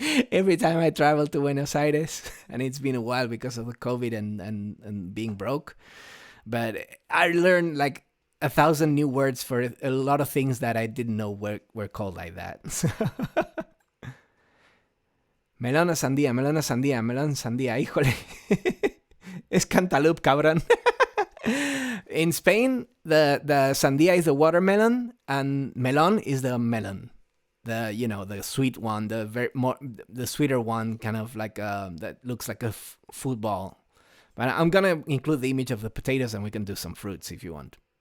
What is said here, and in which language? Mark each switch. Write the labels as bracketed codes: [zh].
[en] every time I travel to Buenos Aires, and it's been a while because of the COVID and being broke. But I learned like 1,000 new words for a lot of things that I didn't know were called like that. [es] Melón o sandía, melón o sandía, melón sandía. Híjole. Es cantaloupe, cabrón. [en] In Spain, the sandía is the watermelon, and melon is the melon. The sweet one, the sweeter one, kind of like that looks like a football. But I'm gonna include the image of the potatoes, and we can do some fruits if you want.